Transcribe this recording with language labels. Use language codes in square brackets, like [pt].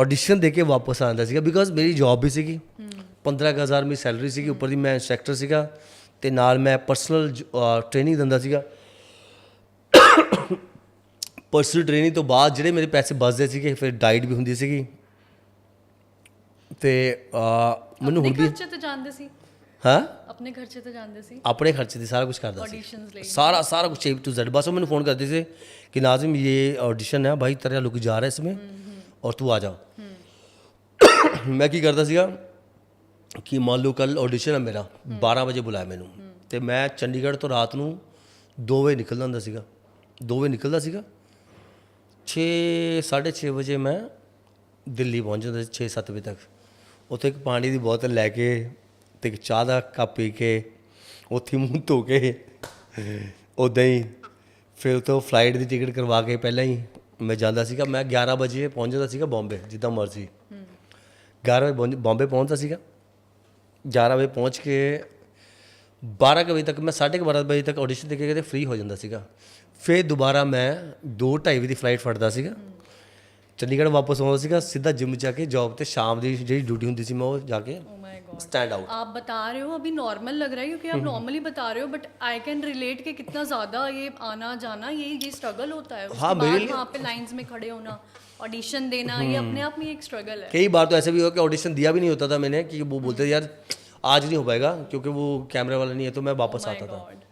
[pa] Audition ਦੇ ਕੇ ਵਾਪਸ ਆਉਂਦਾ ਸੀਗਾ ਬਿਕੋਜ਼ ਮੇਰੀ ਜੌਬ ਵੀ ਸੀਗੀ। 15,000 ਮੇਰੀ ਸੈਲਰੀ ਸੀਗੀ, ਉੱਪਰ ਦੀ ਮੈਂ ਇੰਸਟ੍ਰਕਟਰ ਸੀਗਾ ਤੇ ਨਾਲ ਮੈਂ ਪਰਸਨਲ ਟ੍ਰੇਨਿੰਗ ਦਿੰਦਾ ਸੀਗਾ। ਪਰਸਨਲ ਟ੍ਰੇਨਿੰਗ ਤੋਂ ਬਾਅਦ ਜਿਹੜੇ ਮੇਰੇ ਪੈਸੇ ਬਚਦੇ ਸੀਗੇ ਫਿਰ ਡਾਈਟ ਵੀ ਹੁੰਦੀ ਸੀਗੀ ਤੇ ਮੈਨੂੰ ਹੁਣ ਵੀ ਖਰਚੇ ਤੇ ਜਾਂਦੇ ਸੀ, ਹਾਂ ਆਪਣੇ ਖਰਚੇ ਤੇ ਜਾਂਦੇ ਸੀ, ਆਪਣੇ ਖਰਚੇ ਦੀ ਸਾਰਾ ਕੁਝ ਕਰਦਾ ਸੀ, ਆਡੀਸ਼ਨਸ ਲਈ [hi] सारा कुछ A to Z। बस वो मैंने फ़ोन करते थे कि नाजिम ये ऑडिशन है भाई, तेरा लुक जा रहा है इसमें और तू आ जा। [pa] मैं की करता ਸੀਗਾ ਕਿ ਮੰਨ ਲਓ ਕੱਲ ਆਡੀਸ਼ਨ ਹੈ ਮੇਰਾ 12 ਵਜੇ ਬੁਲਾਇਆ ਮੈਨੂੰ ਤੇ ਮੈਂ ਚੰਡੀਗੜ੍ਹ ਤੋਂ ਰਾਤ ਨੂੰ 2 ਵਜੇ ਨਿਕਲਦਾ ਹੁੰਦਾ ਸੀਗਾ। 2 ਵਜੇ ਨਿਕਲਦਾ ਸੀਗਾ, 6:30 ਵਜੇ ਮੈਂ ਦਿੱਲੀ ਪਹੁੰਚ ਜਾਂਦਾ ਸੀ 6-7 ਵਜੇ ਤੱਕ। ਉੱਥੇ ਇੱਕ ਪਾਣੀ ਦੀ ਬੋਤਲ ਲੈ ਕੇ ਤੇ ਇੱਕ ਚਾਹ ਦਾ ਕੱਪ ਪੀ ਕੇ ਉੱਥੇ ਮੂੰਹ ਧੋ ਕੇ ਉੱਦਾਂ ਹੀ ਫਿਰ ਉੱਥੋਂ ਫਲਾਈਟ ਦੀ ਟਿਕਟ ਕਰਵਾ ਕੇ ਪਹਿਲਾਂ ਹੀ ਮੈਂ ਜਾਂਦਾ ਸੀਗਾ। ਮੈਂ 11 ਵਜੇ ਪਹੁੰਚ ਜਾਂਦਾ ਸੀਗਾ ਬੰਬੇ, ਜਿੱਦਾਂ ਮਰਜ਼ੀ 11 ਵਜੇ ਬੰਬੇ ਪਹੁੰਚਦਾ ਸੀਗਾ। 11 ਵਜੇ ਪਹੁੰਚ ਕੇ 12 ਵਜੇ ਤੱਕ ਮੈਂ 12:30 ਵਜੇ ਤੱਕ ਆਡੀਸ਼ਨ ਦੇ ਕੇ ਕਿਤੇ ਫ੍ਰੀ ਹੋ ਜਾਂਦਾ ਸੀਗਾ। ਫਿਰ ਦੁਬਾਰਾ ਮੈਂ 2:30 ਵਜੇ ਦੀ ਫਲਾਈਟ ਫੜਦਾ ਸੀਗਾ, ਚੰਡੀਗੜ੍ਹ ਵਾਪਸ ਆਉਂਦਾ ਸੀਗਾ, ਸਿੱਧਾ ਜਿਮ ਜਾ ਕੇ ਜੌਬ ਤੇ ਸ਼ਾਮ ਦੀ ਜਿਹੜੀ ਡਿਊਟੀ ਹੁੰਦੀ ਸੀ ਮੈਂ ਉਹ ਜਾ ਕੇ [en] Oh my god stand out. [hi] आप बता रहे हो अभी नॉर्मल लग रहा है क्योंकि आप नॉर्मली बता रहे हो, [en] but I can relate [hi] कि कितना ज़्यादा ये आना जाना ये स्ट्रगल होता है। उसके बाद वहाँ पे लाइंस में खड़े होना, ऑडिशन देना, ये अपने आप में एक स्ट्रगल है। कई बार तो ऐसे भी हुआ कि ऑडिशन दिया भी नहीं होता था मैंने, कि वो बोलते थे यार आज नहीं हो पाएगा क्योंकि वो कैमरे वाला नहीं है, तो मैं वापस आता था।